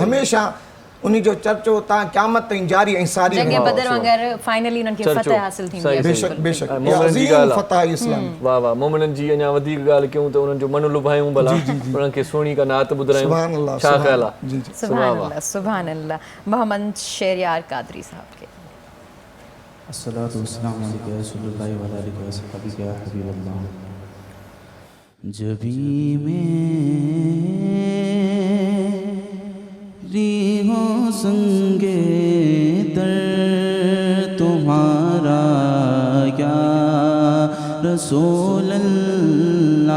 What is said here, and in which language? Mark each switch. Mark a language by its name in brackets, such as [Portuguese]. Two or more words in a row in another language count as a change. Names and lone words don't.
[Sindhi] हमेशह उन जो चर्चो तव्हां क़यामत ताईं जारी ऐं सारी जंग बदर वांगुरु फाइनली उन्हनि खे फतह हासिल थींदी आहे। बेशक बेशक अज़ीम फतह इस्लाम। वाह वाह, मोमिननि जी अञा वधीक ॻाल्हि कयूं त उन्हनि जो मन लुभायूं भला, उन्हनि खे सुहिणी का नात ॿुधायूं। [Arabic] سبحان الله, [Sindhi] छा ख़्याल आहे? जी जी [Arabic] سبحان الله، سبحان الله. [Urdu] محمد شہریار قادری صاحب کے [Arabic] الصلاة والسلام عليك يا رسول الله و على آله و صحبه يا حبيب الله. [Urdu] جبیں میں ہو سنگِ تر تمہارا [Arabic] يا رسول الله.